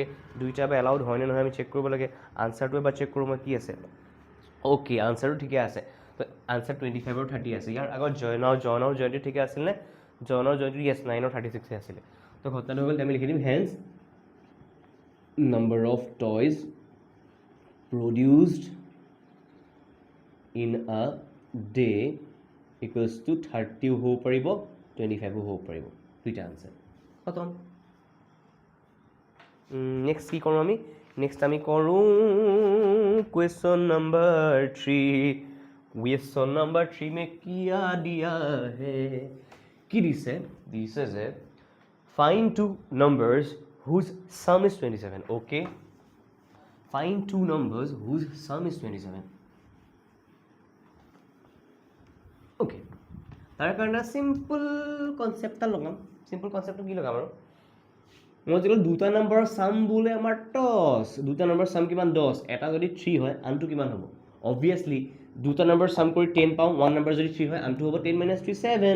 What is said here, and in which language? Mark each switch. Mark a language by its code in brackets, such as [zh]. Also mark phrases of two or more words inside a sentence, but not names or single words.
[as] দুইটা এবাৰ এলাউড হয়নে নহয় আমি চেক কৰিব লাগে. আনচাৰটো এবাৰ চেক কৰোঁ মই, কি আছে. অ'কে, আনচাৰটো ঠিকে আছে. তো আনচাৰ 25 আৰু 30 আছে. ইয়াৰ আগত জন আৰু জয়ন্তী ঠিকে আছিল নে? জন আৰু জয়ন্তী য়েছ 9 আৰু 36 আছিলে. তো ঘটনাটো হৈ গ'ল, আমি লিখি দিম [en] hence number of toys produced in a day equals to [as] 30 হ'ব পাৰিব, 25 হ'ব পাৰিব. দুইটা আনচাৰ খতম. নেক্সট কি কৰোঁ আমি, নেক্সট আমি কৰোঁ [en] question number 3. question number 3 [hi] में क्या दिया है, [as] কি দিছে যে [en] find two numbers whose sum is 27. অ'কে, find two numbers whose sum is 27. [as] Okay, তাৰ কাৰণে [en] simple concept [as] এটা লগাম. [en] simple concept [as] কি লগাম আৰু, মই যদি দুটা নম্বৰৰ চাম বোলে আমাৰ 10, দুটা নম্বৰৰ চাম কিমান 10, এটা যদি 3 হয় আনটো কিমান হ'ব. অবভিয়াছলি দুটা নম্বৰ চাম কৰি 10 পাওঁ, [en] one number [as] যদি 3 হয় আনটো হ'ব 10 - 3 7.